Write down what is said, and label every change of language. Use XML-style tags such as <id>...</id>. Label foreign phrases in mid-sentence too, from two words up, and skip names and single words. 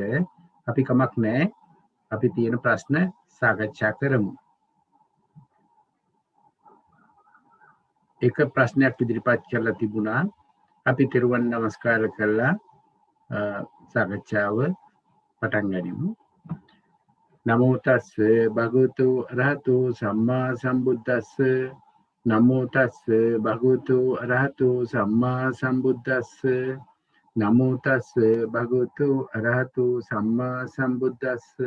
<si>අපි කමක් නැහැ. අපි තියෙන ප්‍රශ්න සාකච්ඡා කරමු. එක ප්‍රශ්නයක් ඉදිරිපත් කරලා තිබුණා. අපි තිරුවන් නමස්කාර කරලා සාකච්ඡාව පටන් ගනිමු.</si> <pi>නමෝ තස්ස භගවතු අරහතු සම්මා සම්බුද්දස්ස. නමෝ තස්ස භගවතු අරහතු සම්මා සම්බුද්දස්ස. නමෝ තස්ස භගවතු අරහතු සම්මා සම්බුද්දස්ස.</pi>